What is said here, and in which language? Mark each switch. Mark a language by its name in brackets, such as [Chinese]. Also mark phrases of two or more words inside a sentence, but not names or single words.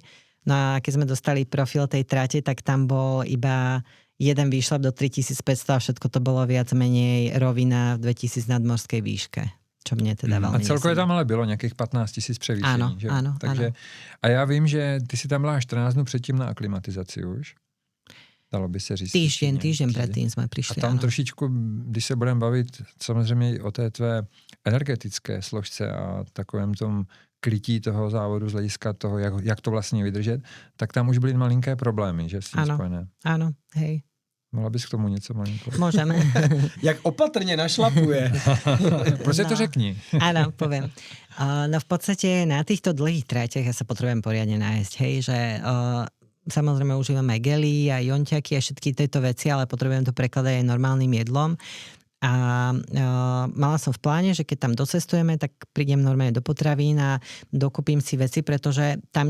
[Slovak] No a keď sme dostali profil tej trate, tak tam bol iba jeden výšlap do 3500 a všetko to bolo viac menej rovina v 2000 nadmorskej výške. Čo mne teda veľmi a [Czech] celkově tam ale bylo nějakých 15 000 převýšení. [Slovak] Áno, že? áno. Takže, áno. [Czech] A já vím, že ty si tam byla 14 dnů předtím na aklimatizaci už. Dalo by se říct. [Slovak] Týždeň predtým [Czech] jsme přišli. [Slovak] A tam áno. [Czech] trošičku, když se budeme bavit samozřejmě i o té tvé energetické složce a takovém tom krytí toho závodu z hlediska toho, jak to vlastně vydržet, tak tam už byly malinké problémy, že s tím spojené. [Slovak] Áno, hej. [Czech] Mohla bys k tomu něco malinko? [Slovak] Môžeme. [Czech] Jak opatrně našlapuje. Prostě to řekni. [Slovak] Áno, poviem. No v podstate na týchto dlhých tráťach ja sa potrebujem poriadne nájsť, hej, že samozrejme užívam aj gely, aj jonťaky a všetky tieto veci, ale potrebujem to prekladať aj normálnym jedlom. A mala som v pláne, že keď tam docestujeme, tak prídem normálne do potravín a dokúpim si veci, pretože tam